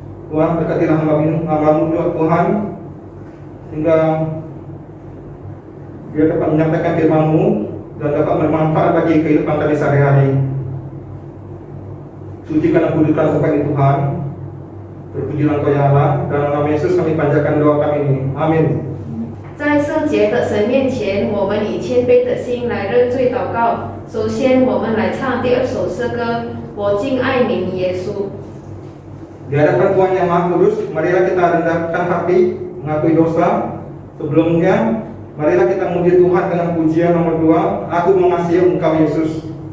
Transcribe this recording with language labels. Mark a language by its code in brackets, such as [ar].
[id] Tuhan, berkatilah hamba-Mu juga, Tuhan, sehingga dia dapat menyampaikan firman-Mu dan dapat bermanfaat bagi kehidupan kami sehari-hari. Sucikan dan kuduskan sampai Tuhan. Terpujilah Engkau ya Allah. Dalam nama Yesus kami panjatkan doa kami ini. Amin. [zh] 在圣洁的神面前，我们以谦卑的心来认罪祷告。首先，我们来唱第2首诗歌《我敬爱你，耶稣》。 [id] Di hadapan Tuhan yang Maha Kudus, marilah kita rendahkan hati, mengakui dosa. Sebelumnya, marilah kita memuji Tuhan dengan pujian nomor 2, Aku mengasihi Engkau Yesus.